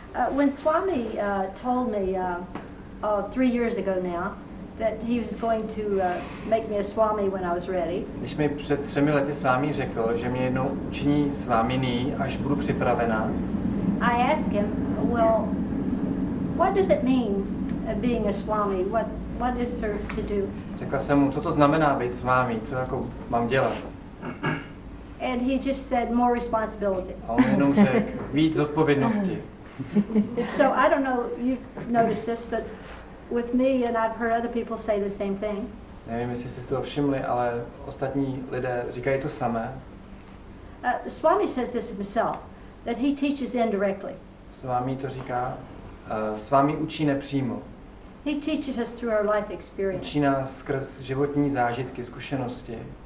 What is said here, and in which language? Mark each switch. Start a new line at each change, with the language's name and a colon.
English: When Swami told me 3 years ago now that he was going to make me a Swami when I was ready,
Czech: Když mi před 3 lety Svámí řekl, že mě jednou učiní sváminí, až budu připravená,
English: I asked him, well, what does it mean being a Swami? What is there to do?
Czech: řekla jsem mu, co to znamená být svámí, co jako mám dělat.
English: And he just said more responsibility.
Czech: A on jenom řekl, víc zodpovědnosti.
English: So I don't know, you've noticed this, but with me, and I've heard other people say the same thing.
Czech: Nevím, jestli jste si toho všimli, ale ostatní lidé říkají to samé.
English: Swami says this himself, that he teaches indirectly.
Czech: Svámí to říká, Svámí učí nepřímo.
English: He teaches us through our life experience.
Czech: Učí nás skrz životní zážitky, zkušenosti.